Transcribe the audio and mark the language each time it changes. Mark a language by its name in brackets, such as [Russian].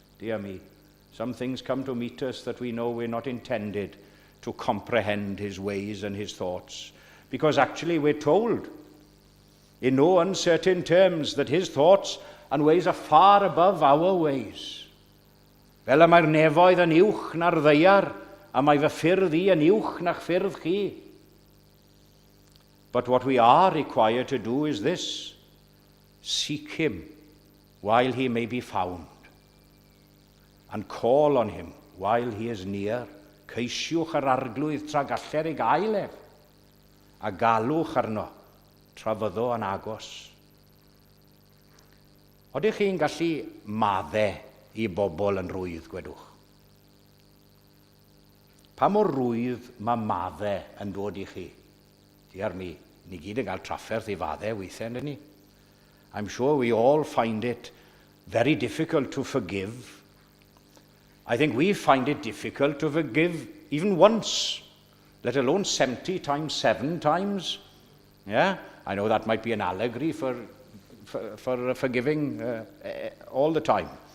[English] Dear me, some things come to meet us that we know we're not intended to comprehend his ways and his thoughts. Because actually we're told in no uncertain terms that his thoughts and ways are far above our ways. [Welsh] Fel y mae'r nefoedd yn uwch na'r ddeiar, a mae fy ffyrdd I yn uwch na'ch ffyrdd chi. [English] But what we are required to do is this: seek him while he may be found, and call on him while he is near. [Welsh] Ceisiwch yr arglwydd tra galler I gael ef, a galwch arno tra fyddo yn agos. Odych chi'n gallu maddau I bobl yn rwydd, gwedwch? Pa mor rwydd mae maddau yn dod I chi? [English] Dear me, [Welsh] ni gyd yn cael trafferth I faddau weithiau, yndyn ni? [English] I'm sure we all find it very difficult to forgive. I think we find it difficult to forgive even once, let alone 70 times, 7 times. Yeah, I know that might be an allegory for forgiving all the time.